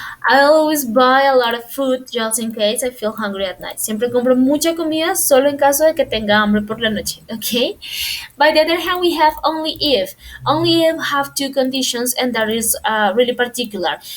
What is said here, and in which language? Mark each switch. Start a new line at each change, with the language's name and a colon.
English: I always buy a lot of food just in case I feel hungry at night.
Spanish: Siempre compro mucha comida solo en caso de que tenga hambre por la noche.
English: Okay. By the other hand, we have only if. Only if have two conditions, and that is really particular.